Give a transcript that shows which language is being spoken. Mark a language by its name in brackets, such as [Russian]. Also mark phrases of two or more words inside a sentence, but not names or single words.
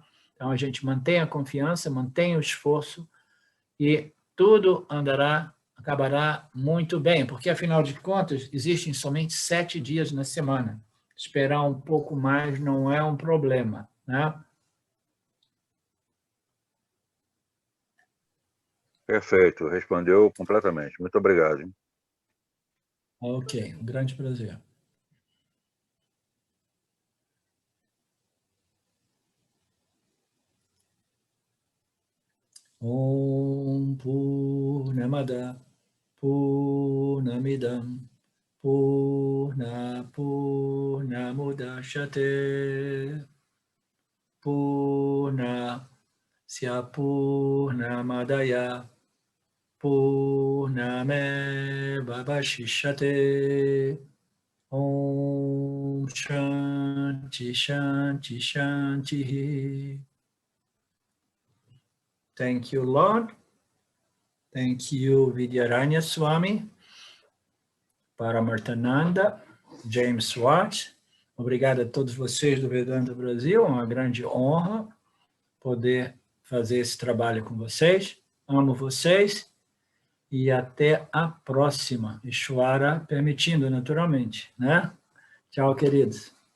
[Portuguese] Então, a gente mantém a confiança, mantém o esforço e tudo acabará muito bem, porque, afinal de contas, existem somente 7 dias na semana. Esperar um pouco mais não é um problema, né? Perfeito, respondeu completamente. Muito obrigado. Hein? Ok, um grande prazer. [Sanskrit] Om Purnamada Purnamidam Purnamudachyate Purnasya Purnamadaya Purnameva Vashishyate Om Shanti Shanti Shanti. [English] Thank you, Lord. Thank you, Vidyaranya Swami, Paramarthananda, James Swart. [Portuguese] Obrigado a todos vocês do Vedanta Brasil, é uma grande honra poder fazer esse trabalho com vocês. Amo vocês e até a próxima, Ishvara permitindo, naturalmente, né? Tchau, queridos.